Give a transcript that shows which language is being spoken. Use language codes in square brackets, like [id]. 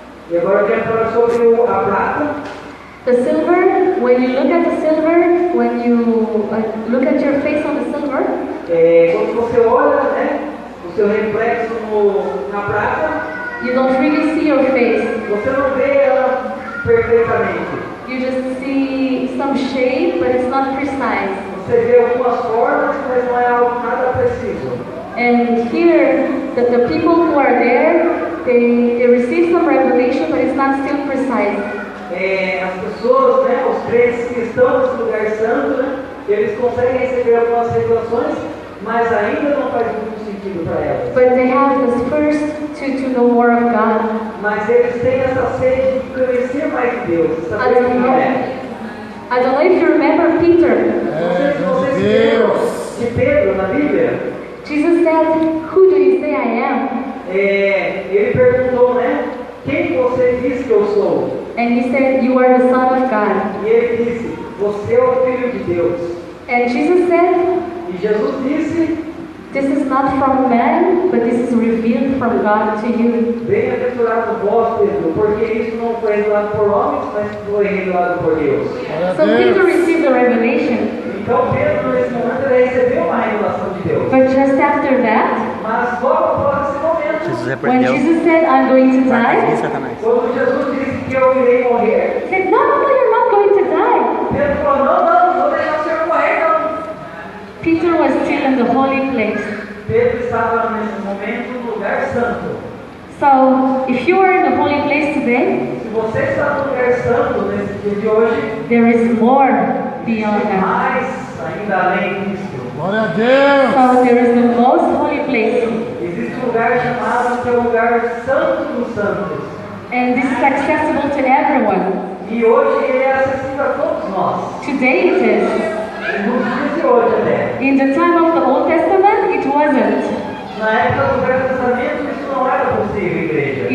[pt] E agora eu quero falar sobre a prata. [en] the silver, when you look at the silver, when you look at your face on the silver, [pt] Quando você olha, né, o seu reflexo na prata, [en] you don't really see your face. [pt] você não vê ela perfeitamente. [en] You just see some shape, but it's not precise. [pt] Você vê algumas formas, mas não é algo nada preciso. [en] And here, the people who are there, they receive some revelation, but it's not still precise. [pt] As pessoas, né, os crentes que estão nesse lugar santo, né, eles conseguem receber algumas revelações, mas ainda não faz muito sentido para elas. [en] But they have this thirst to know more of God. [pt] Mas eles têm essa sede de conhecer mais de Deus, saber quem é. [en] I don't know if you remember Peter. [pt] Não sei se vocês lembram de Pedro na Bíblia. [en] Jesus said, "Who do you say I am?" [pt] Ele perguntou, né? Quem você diz que eu sou? [en] And he said, "You are the Son of God." [pt] E ele disse, você é o Filho de Deus. [en] And Jesus said, [pt] E Jesus disse, [en] "This is not from man, but this is revealed from God to you." [pt] bem-aventurado vós, Pedro, porque isso não foi revelado por homens, mas foi revelado por Deus. [en] So Peter received the revelation. [pt] Então Pedro, nesse momento, ele recebeu uma revelação de Deus. [en] But just after that, [pt] Mas logo após esse momento, Jesus [en] when [pt] repreendeu [en] Jesus said, "I'm going to [pt] Satanás e [en] die," [pt] Satanás. quando Jesus disse que eu irei morrer, [en] he said, "No, you're not going to die." [pt] Pedro falou, não vou deixar o Senhor morrer, não. [en] Peter was still in the holy place. [pt] Pedro estava nesse momento no lugar santo. [en] So, if you are in the holy place today, [pt] Se você está no lugar santo nesse dia de hoje, [en] there is more beyond that. [pt] mais ainda além disso, Glória a Deus. [en] So, there is the most holy place. [pt] existe um lugar chamado que é o lugar santo dos santos. [en] And this is accessible to everyone. [pt] E hoje ele é acessível a todos nós. [en] Today it is. [pt] Nos dias de hoje até. [en] In the time of the Old Testament, it wasn't. [pt] Na época do Velho Testamento isso não era possível, igreja.